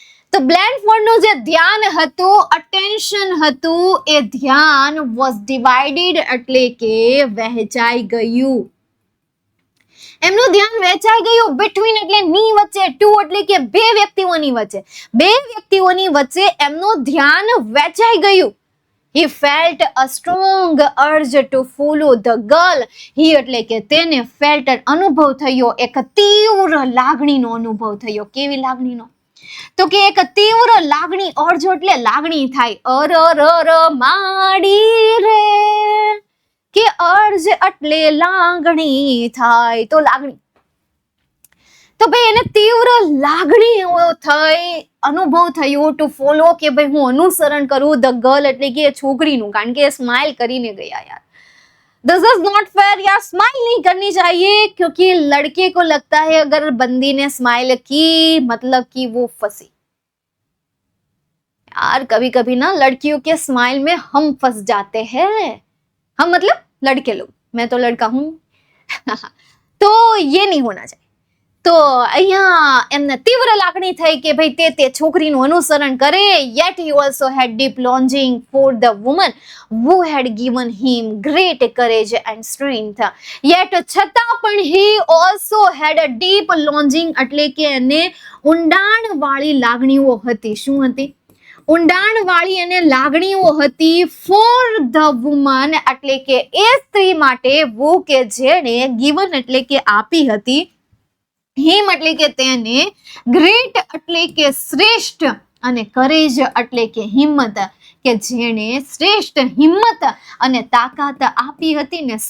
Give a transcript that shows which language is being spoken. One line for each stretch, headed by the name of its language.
Gujarati: તો બ્લેન્ડફોર્ડનું જે ધ્યાન હતું, અટેન્શન હતું, એ ધ્યાન વોઝ ડિવાઇડેડ એટલે કે વહેંચાઈ ગયું. એમનું ધ્યાન વહેંચાઈ ગયું બિટવીન એટલે ની વચ્ચે, ટુ એટલે કે બે વ્યક્તિઓની વચ્ચે. બે વ્યક્તિઓની વચ્ચે એમનું ધ્યાન વહેંચાઈ ગયું.
English: He felt a strong urge to follow the girl.
Gujarati: He એટલે કે તેને felt અનુભવ થયો, એક તીવ્ર લાગણીનો અનુભવ થયો. કેવી લાગણીનો? તો કે એક તીવ્ર લાગણી, અર્જ એટલે લાગણી થાય, માડી રે, કે અર્જ એટલે લાગણી થાય, તો લાગણી. તો ભાઈ એને તીવ્ર લાગણી થઈ, અનુભવ થયો ટુ ફોલો, કે ભાઈ હું અનુસરણ કરું ધ ગર્લ એટલે કે છોકરીનું, કારણ કે સ્માઇલ કરીને ગયા યાર.
English: this is not fair
Hindi: यार, स्माइल नहीं करनी चाहिए क्योंकि लड़के को लगता है अगर बंदी ने स्माइल की मतलब कि वो फंसी. यार कभी कभी ना लड़कियों के स्माइल में हम फंस जाते हैं. हम मतलब लड़के लोग, मैं तो लड़का हूं. तो ये नहीं होना चाहिए.
Gujarati: તો અહીંયા એમને તીવ્ર લાગણી થઈ કે ભાઈ તે છોકરીનું અનુસરણ કરે.
English: yet he also had deep longing for the woman who had given him great courage and strength.
Gujarati: yet છતાં પણ
English: he also had a deep longing
Gujarati: એટલે કે એને ઊંડાણ વાળી લાગણીઓ હતી. શું હતી? ઊંડાણ વાળી એને લાગણીઓ હતી for the woman એટલે કે એ સ્ત્રી માટે, wo કે જેણે, given એટલે કે આપી હતી, હિમ એટલે કે તેને, ગ્રેટ એટલે કે શ્રેષ્ઠ, અને કરેજ એટલે કે હિંમત, કે જેણે શ્રેષ્ઠ હિંમત અને તાકાત આપી હતી ને.